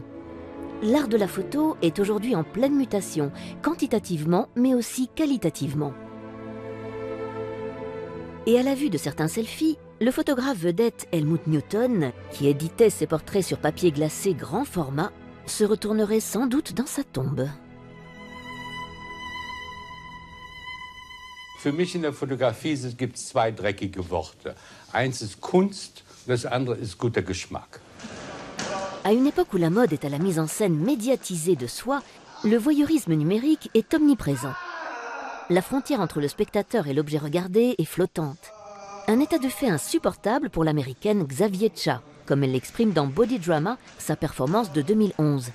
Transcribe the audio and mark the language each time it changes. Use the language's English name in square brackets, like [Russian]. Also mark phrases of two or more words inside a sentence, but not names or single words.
[French] L'art de la photo est aujourd'hui en pleine mutation, quantitativement mais aussi qualitativement. Et à la vue de certains selfies, le photographe vedette Helmut Newton, qui éditait ses portraits sur papier glacé grand format, se retournerait sans doute dans sa tombe. [German] Für mich in der Fotografie gibt es zwei dreckige Worte. Eins ist Kunst, das andere ist guter Geschmack. [French] À une époque où la mode est à la mise en scène médiatisée de soi, le voyeurisme numérique est omniprésent. La frontière entre le spectateur et l'objet regardé est flottante. Un état de fait insupportable pour l'américaine Xavier Cha, comme elle l'exprime dans Body Drama, sa performance de 2011.